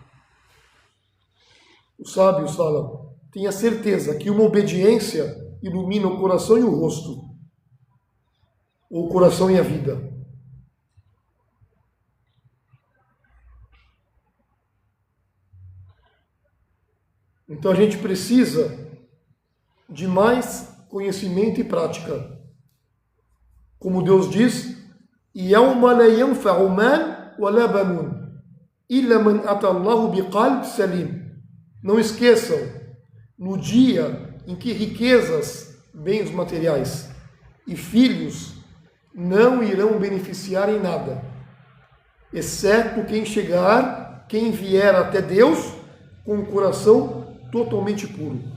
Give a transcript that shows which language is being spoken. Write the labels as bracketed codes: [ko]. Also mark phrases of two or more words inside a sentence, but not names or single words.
[pt] Os sábios falam, tenha certeza que uma obediência ilumina o coração e o rosto, ou o coração e a vida. Então a gente precisa de mais conhecimento e prática. Como Deus diz, [ar] يَوْمَ لَا يَنْفَعُ مَالٌ وَلَا بَنُونَ إِلَّا مَنْ أَتَى اللَّهُ بِقَلْبٍ سَلِيمٍ. [pt] Não esqueçam, no dia em que riquezas, bens materiais e filhos não irão beneficiar em nada, exceto quem vier até Deus com o coração totalmente puro.